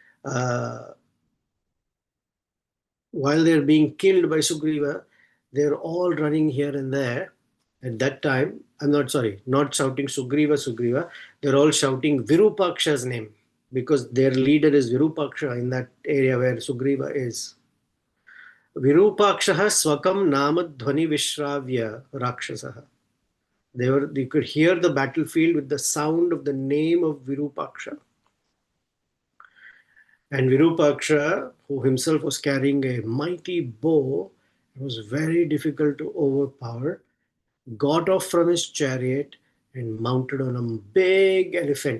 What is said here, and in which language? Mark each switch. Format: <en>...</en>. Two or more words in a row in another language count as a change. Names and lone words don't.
<en>While they're being killed by Sugriva, they're all running here and there. At that time, not shouting Sugriva, Sugriva. They're all shouting Virupāksa's name because their leader is Virupāksa in that area where Sugriva is.</en> <sa>Virupāksaha swakam nama dhvani vishravya rakshasaha.</sa> <en>You could hear the battlefield with the sound of the name of Virupāksa. And Virupāksa, who himself was carrying a mighty bow, it was very difficult to overpower, got off from his chariot and mounted on a big elephant.</en>